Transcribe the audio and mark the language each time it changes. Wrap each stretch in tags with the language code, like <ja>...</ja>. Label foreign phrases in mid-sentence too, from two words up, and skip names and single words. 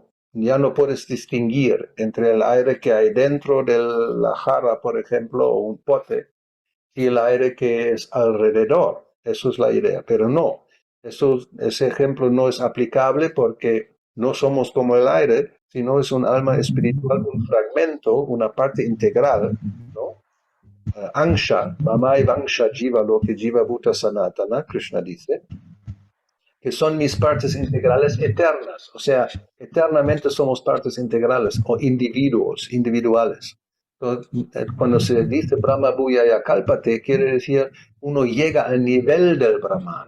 <es>Ya no puedes distinguir entre el aire que hay dentro de la jarra, por ejemplo, o un pote, y el aire que es alrededor. Eso es la idea, pero no. Ese ejemplo no es aplicable porque no somos como el aire, sino es un alma espiritual, un fragmento, una parte integral, ¿no?</es> <sa>Ansha, Mamai Vangsha Jiva Loke Jiva Bhuta Sanatana,</sa> <es>Krishna dice, que son mis partes integrales eternas, o sea, eternamente somos partes integrales o individuales.</es> <sa>Entonces, cuando se dice Brahma Bhuyaya Kalpate,</sa> <es>quiere decir uno llega al nivel del Brahman.</es>